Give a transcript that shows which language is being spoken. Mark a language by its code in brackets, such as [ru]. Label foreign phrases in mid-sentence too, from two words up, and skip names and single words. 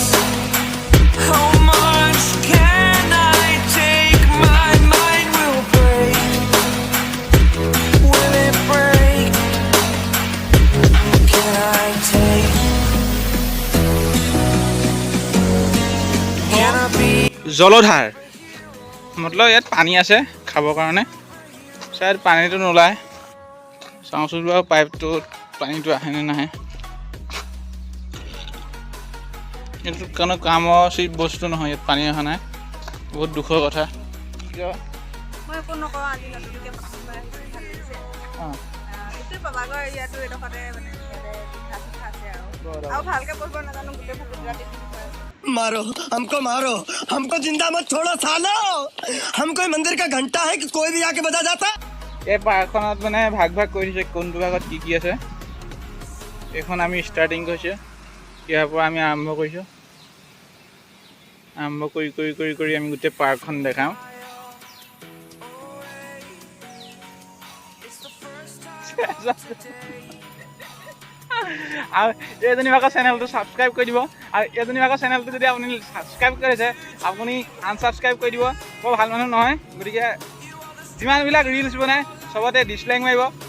[en] How much can I take? My mind will break. Will it break? Can I take? Can I be? [as] জলধাৰ মতলব ইয়াত পানী আছে খাবৰ কাৰণে চাই পানীটো নোলায় চাওঁচোন বাৰু পাইপটোত পানীটো আহেনে নাহে এইটো কোনো কামৰ বস্তু নহয় ইয়াত পানী অহা নাই বহুত দুখৰ কথা মই কোনো নকওঁ আজি নতুনকৈ প্ৰথমবাৰ ভাল লাগিছে এইটো পাবাগৰ ইয়াতো এডোখৰতে মানে আছে আৰু ভালকৈ পঢ়িব নাজানো গোটেই গুজৰাটী [hi] मारो हमको जिंदा मत छोड़ो सालो हम कोई मंदिर का घंटा है कि कोई भी आके बजा जाता [as] এই পাৰ্কখনত মানে ভাগ কৰি দিছে কোনটো ভাগত কি আছে এখন আমি ষ্টাৰ্টিং কৰিছোঁ ইয়াৰ পৰা আমি আৰম্ভ কৰিছোঁ আৰম্ভ কৰি আমি গোটেই পাৰ্কখন দেখাওঁ আৰু এইজনী ভাগৰ চেনেলটো ছাবস্ক্ৰাইব কৰি দিব আৰু এইজনী ভাগৰ চেনেলটো যদি আপুনি ছাবস্ক্ৰাইব কৰিছে আপুনি আনছাবস্ক্ৰাইব কৰি দিব বৰ ভাল মানুহ নহয় গতিকে যিমানবিলাক ৰিলছ বনায় চবতে ডিছলাইক মাৰিব